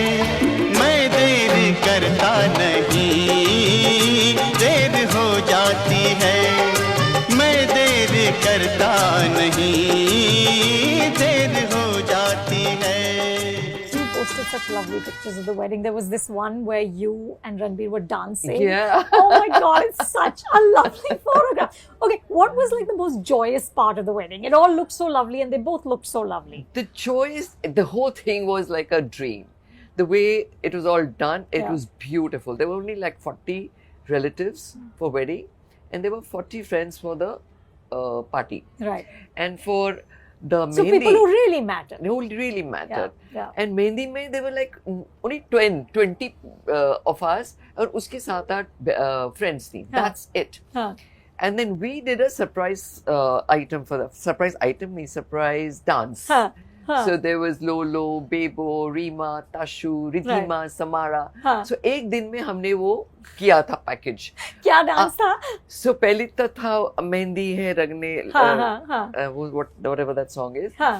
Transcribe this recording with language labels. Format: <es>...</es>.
<hi>मैं देर करता नहीं, देर हो जाती है। मैं देर करता नहीं, देर हो जाती है।</hi> <en>Posted such lovely pictures of the wedding. There was this one where you and Ranbir were dancing. Yeah. Oh my God, it's such a lovely photograph. Okay, what was like the most joyous part of the wedding? It all looked so lovely and they both looked so lovely. The whole thing was like a dream. The way it was all done, it was beautiful. There were only like 40 relatives for wedding and there were 40 friends for the party. Right. And for the So Mehndi, people who really mattered. who really mattered. Yeah. And</en> <hi>Mehndi mein</hi> <en>there were like only 20 of us and</en> <hi>uske 7-8 friends thi.</hi> <en>That's it. And then we did a surprise item for the surprise dance. So there was Lolo, Bebo, Rima, Tashu, Ridhima, Samara. So</en> <hi>एक दिन में हमने वो किया था package. क्या dance था? So पहले तो था मेहंदी है रंगने,</hi> <en>whatever that song is.</en>